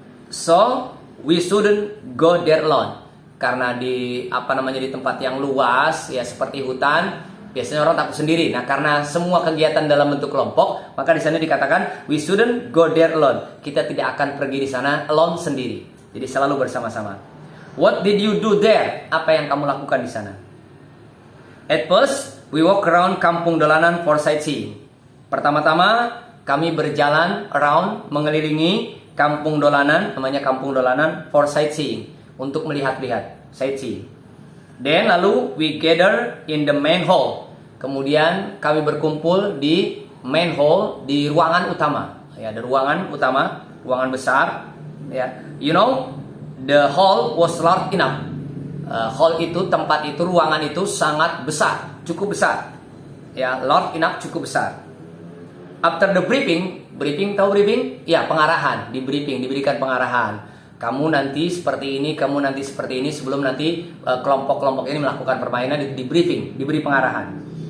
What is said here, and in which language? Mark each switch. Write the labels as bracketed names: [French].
[English] So, we shouldn't go there alone. [Indonesian] Karena di tempat yang luas ya seperti hutan, biasanya orang takut sendiri. Nah, karena semua kegiatan dalam bentuk kelompok, maka di sana dikatakan [English] we shouldn't go there alone. [Indonesian] Kita tidak akan pergi di sana alone sendiri. Jadi selalu bersama-sama. [English] What did you do there? [Indonesian] Apa yang kamu lakukan di sana? [English] At first, we walk around Kampung Dolanan for sightseeing. [Indonesian] Pertama-tama kami berjalan around, mengelilingi Kampung Dolanan, namanya Kampung Dolanan for sightseeing, untuk melihat-lihat, sightseeing. Then lalu [English] we gather in the main hall. [Indonesian] Kemudian kami berkumpul di main hall, di ruangan utama. Ya, ada ruangan utama, ruangan besar. [English] Ya, you know, the hall was large enough. [Indonesian] Hall itu, tempat itu, ruangan itu sangat besar, cukup besar. [English] Ya, large enough, cukup besar. After the briefing tahu briefing? [Indonesian] Ya, pengarahan, diberikan pengarahan. Kamu nanti seperti ini, kamu nanti seperti ini, sebelum nanti kelompok-kelompok ini melakukan permainan, di briefing, diberi pengarahan.